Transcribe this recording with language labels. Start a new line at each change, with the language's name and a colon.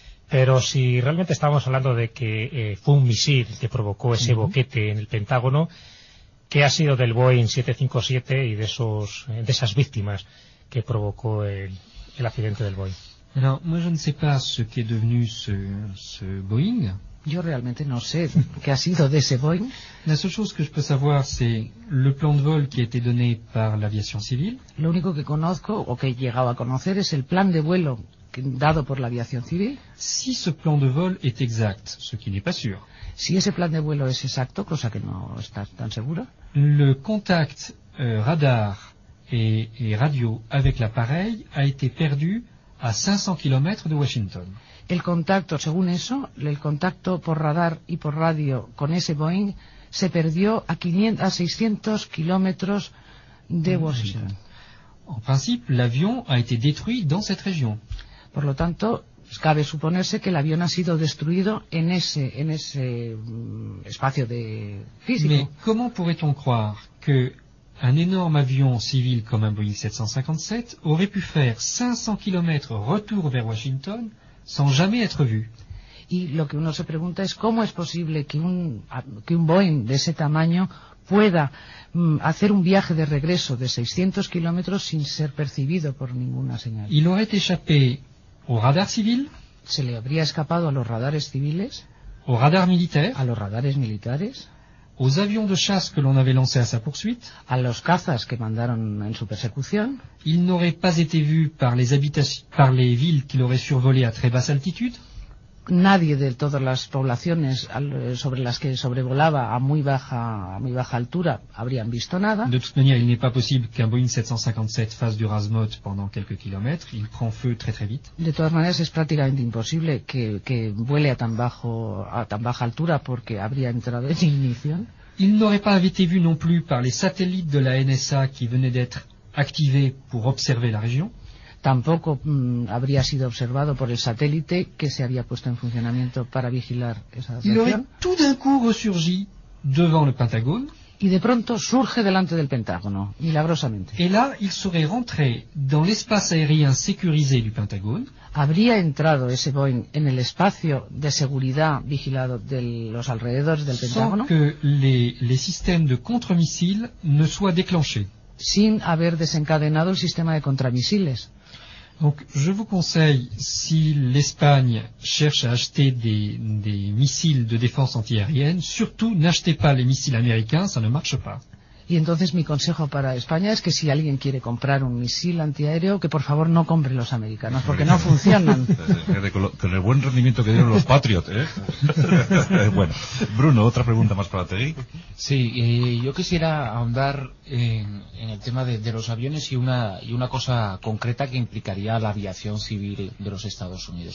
Spanish: Pero si realmente estábamos hablando de que fue un misil que provocó ese boquete en el Pentágono, ¿qué ha sido del Boeing 757 y de esas víctimas que provocó el accidente del Boeing?
French: Alors, moi je ne sais pas ce qui est devenu ce Boeing.
Spanish: Yo realmente no sé qué ha sido de ese Boeing.
French: La seule chose que je peux savoir, c'est le plan de vol qui a été donné par l'aviation civile.
Spanish: Lo único que conozco o que he llegado a conocer es el plan de vuelo dado por la aviación civil.
French: Si ce plan de vol est exact, ce qui n'est pas sûr.
Spanish: Si ese plan de vuelo es exacto, cosa que no está tan segura.
French: Le contact radar et radio avec l'appareil a été perdu à 500 km de Washington.
Spanish: El contacto, según eso, el contacto por radar y por radio con ese Boeing se perdió a 600 kilómetros de Washington.
French: En principe, l'avion a été détruit dans cette région.
Spanish: Por lo tanto, cabe suponerse que el avión ha sido destruido en ese espacio de físico.
French: Mais comment pourrait-on croire que un énorme avion civil comme un Boeing 757 aurait pu faire 500 km retour vers Washington sans jamais être vu?
Spanish: Y lo que uno se pregunta es cómo es posible que un Boeing de ese tamaño pueda hacer un viaje de regreso de 600 km sin ser percibido por ninguna señal.
French: Il aurait échappé au radar civil,
Spanish: se le habría escapado a los radares civiles,
French: au radar militaire,
Spanish: a los radares militares,
French: aux avions de chasse que l'on avait lancé à sa poursuite,
Spanish: a los cazas que mandaron en su persecución.
French: Il n'aurait pas été vu par les villes qu'il aurait survolé à très basse altitude.
Spanish: Nadie de todas las poblaciones sobre las que sobrevolaba a muy baja altura habrían visto nada.
French: De toute manière, il n'est pas possible qu'un Boeing 757 fasse du rasmot pendant quelques kilomètres. Il prend feu très très vite.
Spanish: De todas maneras, es prácticamente imposible que vuele a tan baja altura porque habría entrado en ignición.
French: Il n'aurait pas été vu non plus par les satellites de la NSA qui venaient d'être activés pour observer la région.
Spanish: Tampoco habría sido observado por el satélite que se había puesto en funcionamiento para vigilar esa región.
French: Il aurait tout d'un coup resurgi devant le Pentagone.
Spanish: Y de pronto surge delante del Pentágono, milagrosamente.
French: Et là, il serait rentré dans l'espace aérien sécurisé du Pentagone.
Spanish: Habría entrado ese Boeing en el espacio de seguridad vigilado de los alrededores del Pentágono.
French: Sans que les systèmes de contre-missiles ne soient déclenchés.
Spanish: Sin haber desencadenado el sistema de contramisiles.
French: Donc, je vous conseille, si l'Espagne cherche à acheter des missiles de défense antiaérienne, surtout n'achetez pas les missiles américains, ça ne marche pas.
Spanish: Y entonces mi consejo para España es que si alguien quiere comprar un misil antiaéreo, que por favor no compre los americanos, porque no funcionan. Con el buen rendimiento que dieron los Patriot, Bueno, Bruno, otra pregunta más para ti. Sí, yo quisiera ahondar en el tema de los aviones y una cosa concreta que implicaría la aviación civil de los Estados Unidos.